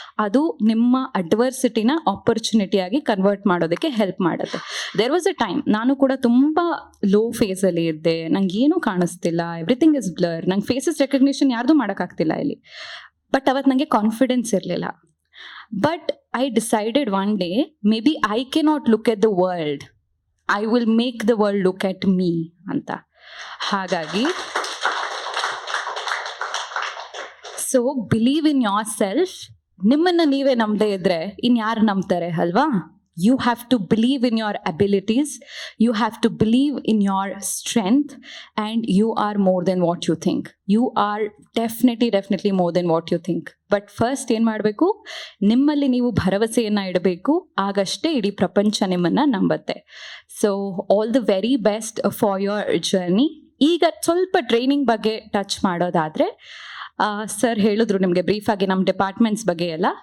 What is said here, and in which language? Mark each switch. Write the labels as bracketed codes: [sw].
[kn] ಅದು ನಿಮ್ಮ ಅಡ್ವರ್ಸಿಟಿನ ಆಪರ್ಚುನಿಟಿಯಾಗಿ ಕನ್ವರ್ಟ್ ಮಾಡೋದಕ್ಕೆ ಹೆಲ್ಪ್ ಮಾಡುತ್ತೆ. [en] there was a time, [kn] ನಾನು ಕೂಡ ತುಂಬ ಲೋ ಫೇಸಲ್ಲಿ ಇದ್ದೆ. ನಂಗೆ ಏನೂ ಕಾಣಿಸ್ತಿಲ್ಲ, [en] Everything is blur. [kn] ನಂಗೆ ಫೇಸಸ್ ರೆಕಗ್ನಿಷನ್ ಯಾರ್ದು ಮಾಡೋಕ್ಕಾಗ್ತಿಲ್ಲ ಇಲ್ಲಿ. ಬಟ್ ಅವತ್ತು ನನಗೆ ಕಾನ್ಫಿಡೆನ್ಸ್ ಇರಲಿಲ್ಲ. [en] But I decided one day, maybe I cannot look at the world. I will make the world look at me [kn] ಅಂತ. ಹಾಗಾಗಿ [en] So believe in yourself. [kn] ನಿಮ್ಮನ್ನ ನೀವೇ ನಂಬದೇ ಇದ್ರೆ ಇನ್ಯಾರು ನಂಬ್ತಾರೆ ಅಲ್ವಾ? [en] You have to believe in your abilities, you have to believe in your strength, and you are more than what you think. You are definitely more than what you think. But first [kn] ಏನು ಮಾಡಬೇಕು, ನಿಮ್ಮಲ್ಲಿ ನೀವು ಭರವಸೆಯನ್ನು ಇಡಬೇಕು, ಆಗಷ್ಟೇ ಇಡೀ ಪ್ರಪಂಚ ನಿಮ್ಮನ್ನು ನಂಬತ್ತೆ. [en] So all the very best for your journey. [kn] ಈಗ ಸ್ವಲ್ಪ ಟ್ರೈನಿಂಗ್ ಬಗ್ಗೆ ಟಚ್ ಮಾಡೋದಾದರೆ, ಸರ್ ಹೇಳಿದ್ರು ನಿಮಗೆ ಬ್ರೀಫಾಗಿ ನಮ್ಮ ಡಿಪಾರ್ಟ್ಮೆಂಟ್ಸ್ ಬಗ್ಗೆ ಎಲ್ಲ.